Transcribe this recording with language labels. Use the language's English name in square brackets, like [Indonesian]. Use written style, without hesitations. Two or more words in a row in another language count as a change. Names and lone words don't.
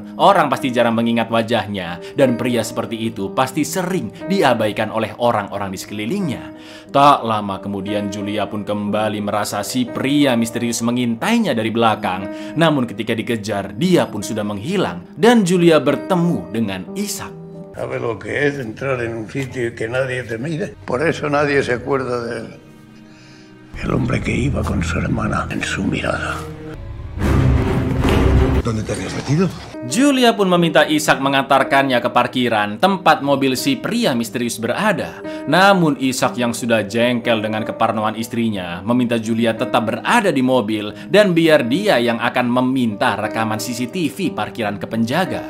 [Indonesian] Orang pasti jarang mengingat wajahnya dan pria seperti itu pasti sering diabaikan oleh orang-orang di sekelilingnya. Tak lama kemudian Julia pun kembali merasa si pria misterius mengintainya dari belakang. Namun ketika dikejar, dia pun sudah menghilang dan Julia bertemu dengan Ishak. [Spanish] ¿Sabe lo que es entrar en un sitio y que nadie te mire? Por eso nadie se acuerda de él. El hombre que iba con su hermana en su mirada. ¿Dónde te habías metido? [Indonesian] Julia pun meminta Ishak mengantarkannya ke parkiran tempat mobil si pria misterius berada. Namun Ishak yang sudah jengkel dengan keparnoan istrinya meminta Julia tetap berada di mobil dan biar dia yang akan meminta rekaman CCTV parkiran ke penjaga.